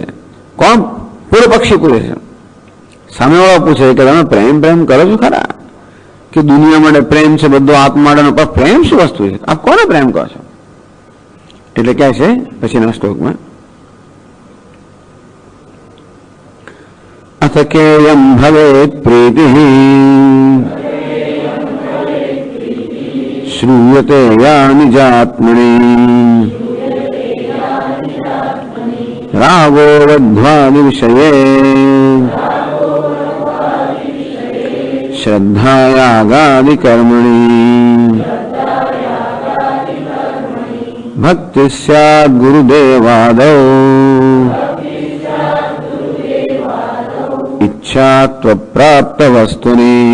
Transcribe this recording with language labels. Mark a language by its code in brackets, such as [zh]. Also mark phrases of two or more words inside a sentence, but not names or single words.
[gu] કોણ? પૂર્વ પક્ષી પૂછે છે. સામેવાળો પૂછે કે તમે પ્રેમ કરો છો ખરા? કે દુનિયા માટે પ્રેમ છે, બધો આત્મા માટેનો, પણ પ્રેમ શું વસ્તુ છે? આપ કોને પ્રેમ કહો છો? એટલે ક્યાં છે પછીના શ્લોકમાં [sa] अथ केयं भवेत् प्रीतिः श्रूयते या निजात्मनि रागो वध्वादि विषये श्रद्धायागादि कर्मणि भक्ति स्यात् गुरुदेवादौ इच्छात्वप्राप्त वस्तुनि।